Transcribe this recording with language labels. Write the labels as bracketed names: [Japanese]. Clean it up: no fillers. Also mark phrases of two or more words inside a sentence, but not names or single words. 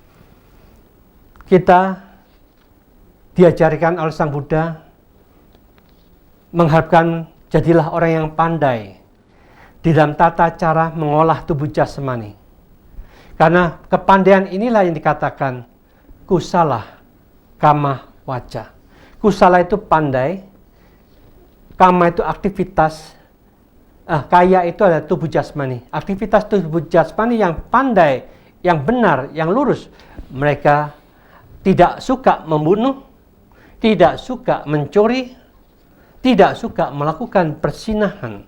[Indonesian] Kita diajarkan oleh Sang Buddha mengharapkan jadilah orang yang pandai di dalam tata cara mengolah tubuh jasmani. Karena kepandaian inilah yang dikatakan [Pali] kusala kama waca. [Indonesian] Kusala itu pandai, kama itu aktivitas, kaya itu adalah tubuh jasmani. Aktivitas tubuh jasmani yang pandai, yang benar, yang lurus. Mereka tidak suka membunuh, tidak suka mencuri, tidak suka melakukan persinahan.